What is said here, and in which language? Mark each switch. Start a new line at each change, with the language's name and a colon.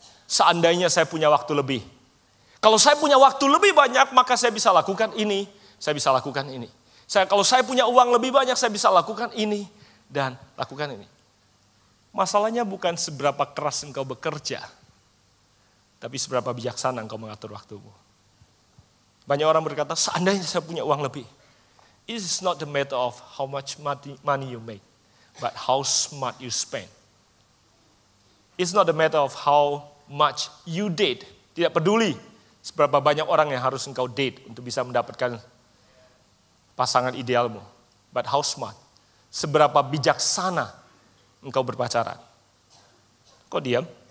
Indonesian: Seandainya saya punya waktu lebih. Kalau saya punya waktu lebih banyak, maka saya bisa lakukan ini, saya bisa lakukan ini. Kalau saya punya uang lebih banyak, saya bisa lakukan ini, dan lakukan ini. Masalahnya bukan seberapa keras engkau bekerja, tapi seberapa bijaksana engkau mengatur waktumu. Banyak orang berkata, seandainya saya punya uang lebih.
English: It is not the matter of how much money you make, but how smart you spend. It's not the matter of how much you date.
Indonesian: Tidak peduli seberapa banyak orang yang harus engkau date untuk bisa mendapatkan pasangan idealmu.
English: But how smart.
Indonesian: Seberapa bijaksana engkau berpacaran. Kok diam?